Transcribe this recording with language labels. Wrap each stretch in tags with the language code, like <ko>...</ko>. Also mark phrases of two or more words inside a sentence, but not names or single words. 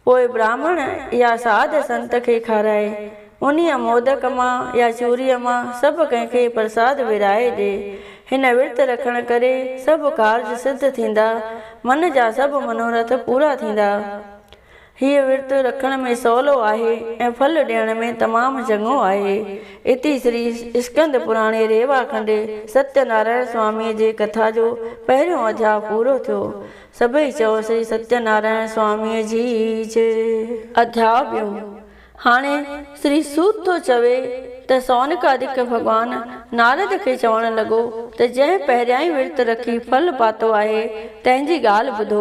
<sd>पोइ ब्राह्मण या साध संत खे खाराए उन्हीअ मोदक मां या चूरीअ मां सभु कंहिंखे प्रसाद विराए ॾे। हिन विर्त रखण करे सभु कार्य सिद्ध थींदा, मन जा सभु मनोरथ पूरा थींदा। हीअ विर्त रखण में सवलो आहे ऐं फल ॾियण में तमामु चङो आहे।</sd> <sa>इति श्री स्कंद पुराणे रेवा खंड</sa> <sd>सत्यनारायण स्वामीअ जे कथा जो पहिरियों अध्याय पूरो थियो। सभई चओ श्री सत्यनारायण स्वामीअ जी जय। अध्याय ॿियों। हाणे श्री सूत थो चवे त सौनकादिक भॻवानु नारद खे चवणु लॻो त जंहिं पहिरियां ई विर्त रखी फल पातो आहे तंहिंजी ॻाल्हि ॿुधो।</sd>